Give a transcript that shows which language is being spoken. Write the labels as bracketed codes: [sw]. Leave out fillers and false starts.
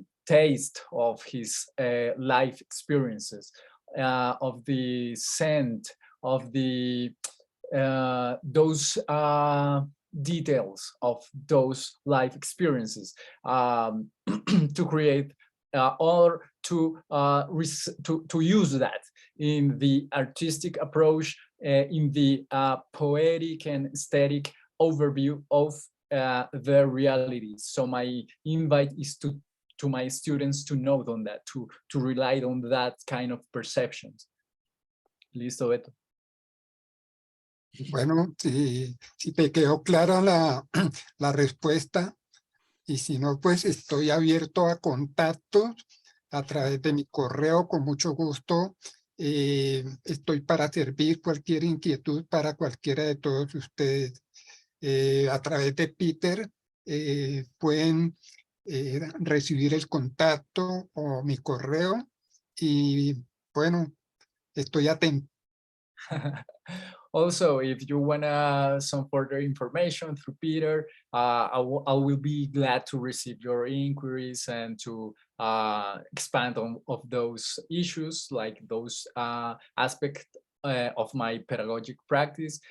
[en] taste of his life experiences, of the scent, of the those details of those life experiences, to create or to use that in the artistic approach, in the poetic and aesthetic overview of the reality. So my invite is to my students to note on that, to rely on that kind of perceptions. [es] Listo, Beto. Bueno, si te quedó clara la respuesta, y si no, pues estoy abierto a contactos a través de mi correo, con mucho gusto. Estoy para servir cualquier inquietud para cualquiera de todos ustedes. A través de Peter pueden recibir el contacto o mi correo, y bueno, estoy atento. [en] Also, if you want some further information through Peter, I will be glad to receive your inquiries and to expand on those issues, like those aspects of my pedagogic practice.